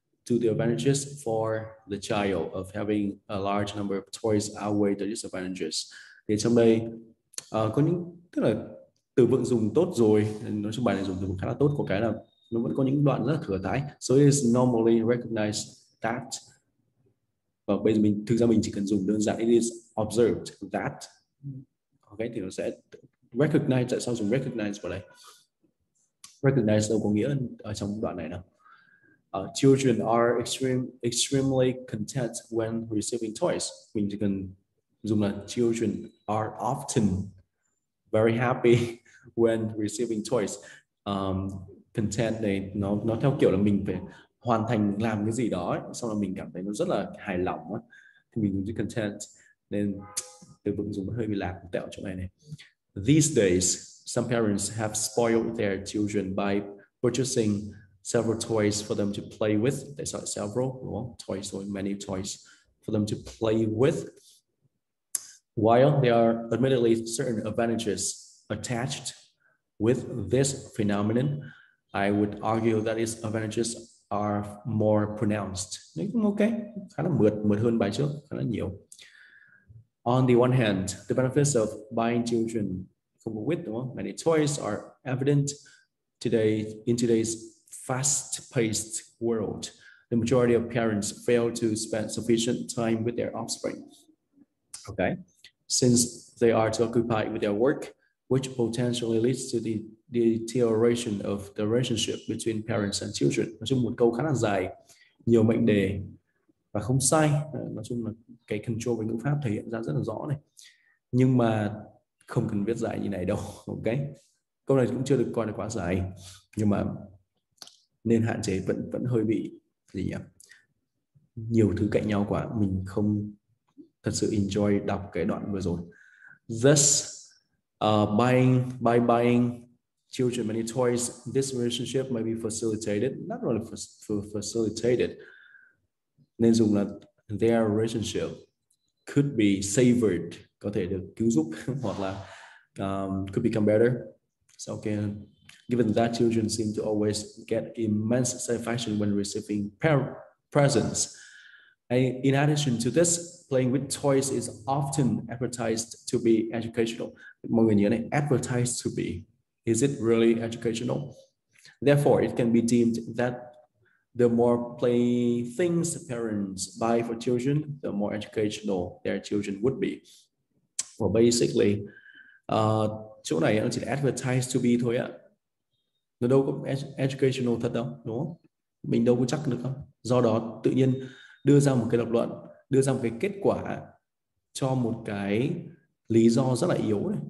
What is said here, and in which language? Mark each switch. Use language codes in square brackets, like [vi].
[en] To the advantages for the child of having a large number of toys outweigh the disadvantages. [vi] Thì trong đây có những, tức là từ vựng dùng tốt rồi, nói chung bài này dùng từ vựng khá là tốt, có cái là nó vẫn có những đoạn rất là thừa thãi. [en] So it is normally recognized that, [vi] và bây giờ mình thực ra mình chỉ cần dùng đơn giản [en] it is observed that. [vi] Ok, thì nó sẽ recognize. Tại sao dùng recognize vào đây? Recognize đâu có nghĩa ở trong đoạn này nào. [en] Children are extremely content when receiving toys. [vi] Mình chỉ cần dùng là [en] children are often very happy when receiving toys. [vi] Content này nó theo kiểu là mình phải hoàn thành làm cái gì đó ấy, xong là mình cảm thấy nó rất là hài lòng ấy, thì mình dùng chữ content, nên từ vựng dùng hơi bị lạc một tẹo chỗ này. [en] These days, some parents have spoiled their children by purchasing several toys for them to play with. [vi] Tại sao several? Đúng không? [en] Toys or many toys for them to play with. While there are admittedly certain advantages attached with this phenomenon, I would argue that its advantages are more pronounced. [vi] Đấy cũng ok, khá là mượt hơn bài trước, khá là nhiều. [en] On the one hand, the benefits of buying children with many toys are evident in today's fast-paced world. The majority of parents fail to spend sufficient time with their offspring. Okay, since they are too occupied with their work, which potentially leads to the deterioration of the relationship between parents and children. [vi] Nói chung một câu khá là dài, nhiều mệnh đề và không sai. Nói chung là cái control về ngữ pháp thể hiện ra rất là rõ này, nhưng mà không cần viết dài như này đâu. Ok, câu này cũng chưa được coi là quá dài, nhưng mà nên hạn chế, vẫn hơi bị gì nhỉ, nhiều thứ cạnh nhau quá, mình không thật sự enjoy đọc cái đoạn vừa rồi. [en] Thus, by buying children many toys, this relationship may be facilitated, not really facilitated, [vi] nên dùng là [en] their relationship could be savored, [vi] có thể được cứu giúp, hoặc là [en] could become better. So, okay, given that children seem to always get immense satisfaction when receiving presents. In addition to this, playing with toys is often advertised to be educational. [vi] Mọi người nhớ này, [en] advertised to be. Is it really educational? Therefore, it can be deemed that the more playthings parents buy for children, the more educational their children would be. Well, basically, [vi] chỗ này nó chỉ là [en] advertised to be [vi] thôi ạ. Nó đâu có educational thật đâu, đúng không? Mình đâu có chắc được không? Do đó tự nhiên đưa ra một cái lập luận, đưa ra một cái kết quả cho một cái lý do rất là yếu này.